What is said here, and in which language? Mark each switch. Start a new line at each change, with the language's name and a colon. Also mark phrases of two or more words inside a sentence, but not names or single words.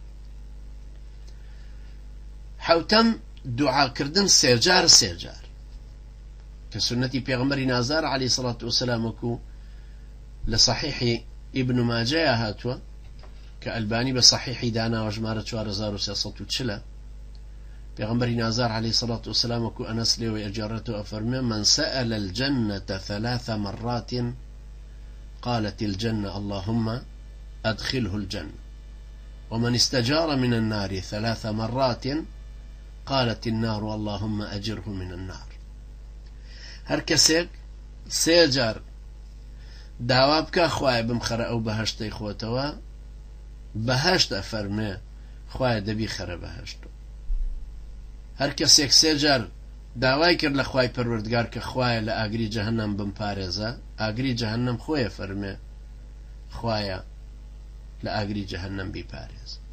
Central Kurdish: حەوتەم دوعاکردن سێجار کە سنەتی پێغەمبەری نازار عەلەیهی سەڵات وەسەلام وەکو لە صحیحی ئیبن ماجەیە هاتووە کە ئەلبانی بە صحیحی داناوە ژمارە 4340 پێغەمبەری نازار عەلەیهی سەڵات وەسەلام وەکو ئەنەس لێوەی ئەجێڕێتەوە ئەفەرمێ
Arabic: من سأل الجنة 3 مرات قالت الجنة اللهم أدخله الجنة ومن استجار من النار 3 مرات قالت النار اللهم أجره من النار.
Central Kurdish: هەر کەسێک سێ جار داوا بکە خوایە بمخەرە ئەو بەهەشتەی خۆتەوە بەهەشت ئەفەرمێ خوایە دەبی خەرە بەهەشتەوە. هەر کەسێک سێ جار داوای کرد لە خوای پەروەردگار کە خوایە لە ئاگری جەهەنەم بمپارێزە ئاگری جەهەنەم خۆیە فەرمێ خوایە لە ئاگری جەهەنەم بیپارێز.